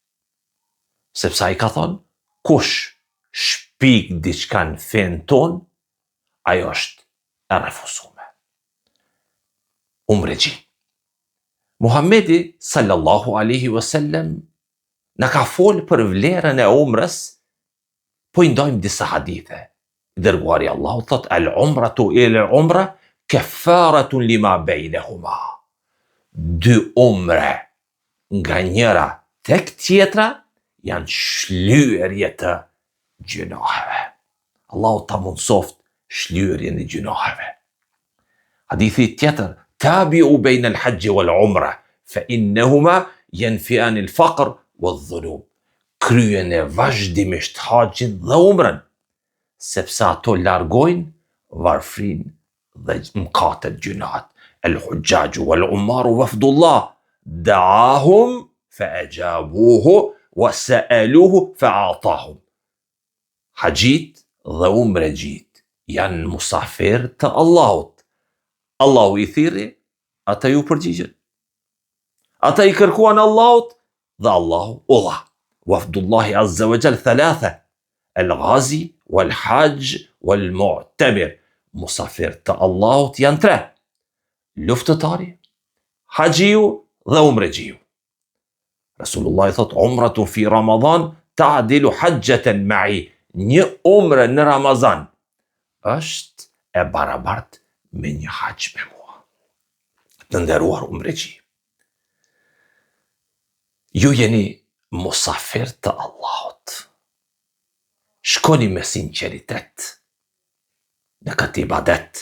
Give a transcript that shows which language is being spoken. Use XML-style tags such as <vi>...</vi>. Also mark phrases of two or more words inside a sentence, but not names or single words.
<sq>Sepse ai ka thonë, kush shpik diçka në fen ton, ajo është e refuzuar. Umregji. Muhamedi</sq> <ar>صلى الله عليه وسلم</ar> <sq>na ka folë për vlerën e umrës, po i ndojmë disa hadithe. Dërguari Allahu thot,</sq> <ar>العمرة إلى العمرة كفارة لما بينهما.</ar> <sq>Dy umre nga njëra tek tjetra janë shlyerje të gjunoheve. Allahu ta mundsoft shlyerjen e gjunoheve. Hadithi tjetër,</sq> <ar>تابعوا بين الحج والعمرة فإنهما ينفيان الفقر والذنوب.</ar> <sq>Kryeni vazhdimisht haxhin dhe umrën, sepse ato largojnë varfrinë dhe mëkatet, gjunahet.</sq> <ar>الحجاج والعمار وفد الله دعاهم فأجابوه وسألوه فأعطاهم.</ar> <sq>Haxhit dhe umregjit janë musafir të Allahut. Allahu i thirri, ata ju përgjigjen. Ata i kërkuan Allahut dhe Allahu u dha.</sq> <ar>وفد الله عز وجل ثلاثة الغازي والحاج والمعتمر.</ar> <sq>Musafir të Allahut janë tre: luftëtari, haxhiu dhe umregjiu. Rasulullah i thot,</sq> <ar>عمرة في رمضان تعدل حجة معي.</ar> <sq>Një umre në Ramazan është e barabartë me një haxh me mua. Të nderuar umregji, ju jeni musafir të Allahut. Shkoni me sinqeritet në këtë ibadet.</sq>